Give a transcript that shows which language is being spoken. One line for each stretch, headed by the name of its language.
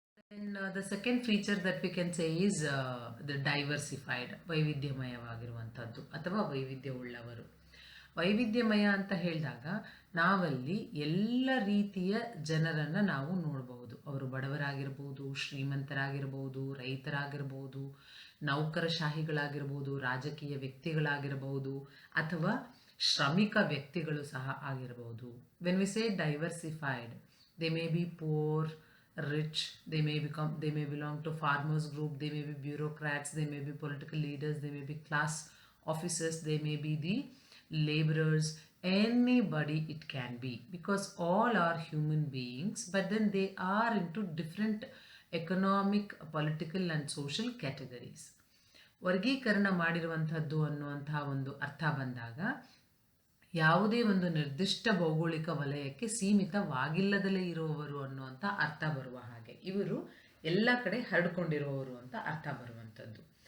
English: And the second feature that we can say is the diversified,
Kannada: ವೈವಿಧ್ಯಮಯವಾಗಿರುವಂಥದ್ದು ಅಥವಾ ವೈವಿಧ್ಯವುಳ್ಳವರು. ವೈವಿಧ್ಯಮಯ ಅಂತ ಹೇಳಿದಾಗ ನಾವಲ್ಲಿ ಎಲ್ಲ ರೀತಿಯ ಜನರನ್ನು ನಾವು ನೋಡಬಹುದು. ಅವರು ಬಡವರಾಗಿರ್ಬೋದು, ಶ್ರೀಮಂತರಾಗಿರ್ಬೋದು, ರೈತರಾಗಿರ್ಬೋದು, ನೌಕರಶಾಹಿಗಳಾಗಿರ್ಬೋದು, ರಾಜಕೀಯ ವ್ಯಕ್ತಿಗಳಾಗಿರ್ಬೋದು ಅಥವಾ ಶ್ರಮಿಕ ವ್ಯಕ್ತಿಗಳು ಸಹ ಆಗಿರಬಹುದು.
English: When we say diversified, they may be poor, rich, they may belong to farmers group, they may be bureaucrats, they may be political leaders, they may be class officers, they may be the laborers, anybody it can be, because all are human beings, but then they are into different economic, political and social categories.
Kannada: ವರ್ಗೀಕರಣ ಮಾಡಿರುವಂಥದ್ದು ಅನ್ನುವಂತಹ ಒಂದು ಅರ್ಥ ಬಂದಾಗ ಯಾವುದೇ ಒಂದು ನಿರ್ದಿಷ್ಟ ಭೌಗೋಳಿಕ ವಲಯಕ್ಕೆ ಸೀಮಿತವಾಗಿಲ್ಲದಲೇ ಇರುವವರು ಅನ್ನುವಂಥ ಅರ್ಥ ಬರುವ ಹಾಗೆ ಇವರು ಎಲ್ಲ ಕಡೆ ಹರಡ್ಕೊಂಡಿರುವವರು ಅಂತ ಅರ್ಥ ಬರುವಂಥದ್ದು.